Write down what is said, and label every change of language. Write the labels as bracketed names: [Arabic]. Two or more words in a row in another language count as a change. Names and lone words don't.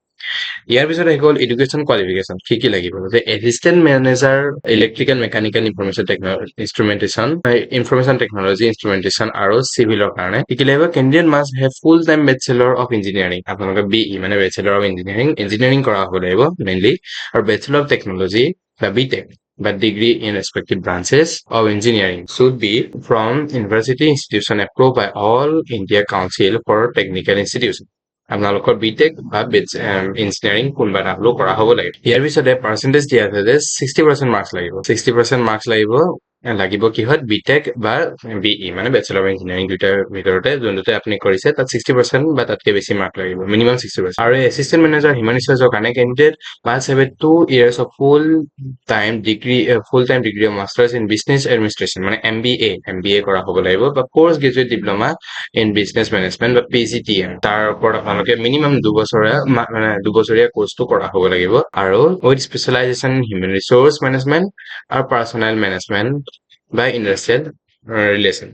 [Assamese] ইয়াৰ পিছত আহি গ'ল [English] education qualification, [Assamese] কি লাগিব, যে [English] assistant manager electrical mechanical information technology instrumentation [Assamese] আৰু চিভিলৰ কাৰণে কি লাগিব, [English] candidate must have full time bachelor of engineering, [Assamese] আপোনালোকে BE মানে [English] bachelor of engineering [Assamese] কৰা হ'ব লাগিব মেইনলি, আৰু [English] bachelor of technology [Assamese] বা BTech [English] but degree in respective branches of engineering should be from university institution approved by all India Council for Technical Institution। [Assamese] আপোনালোকৰ BTech বা ইঞ্জিনিয়াৰিং কোনোবা এটা হ'লেও কৰা হ'ব লাগে। ইয়াৰ পিছতে পাৰ্চেণ্টেজ দিয়া আছে যে 60% মাৰ্কছ লাগিব। 60% মাৰ্কছ লাগিব কিহত, BTech বা BE মানে [English] bachelor of engineering, [Assamese] দুইটাৰ ভিতৰতে যোনটোতে আপুনি কৰিছে তাত 60% বা তাতকৈ বেছি মাৰ্ক লাগিব, মিনিমাম 60%। আৰু [English] assistant manager human resource [Assamese] কাৰণে [English] candidate must have 2 years of full time degree of masters in business administration [Assamese] মানে MBA কৰা হ'ব লাগিব, বা [English] post graduate diploma in business management [Assamese] বা PGTM, তাৰ ওপৰত আপোনালোকে মিনিমাম দুবছৰীয়া কোৰ্চটো কৰা হ'ব লাগিব, আৰু [English] with specialization in human resource management [Assamese] আৰু [English] personnel management [Assamese] বা [English] industrial relation.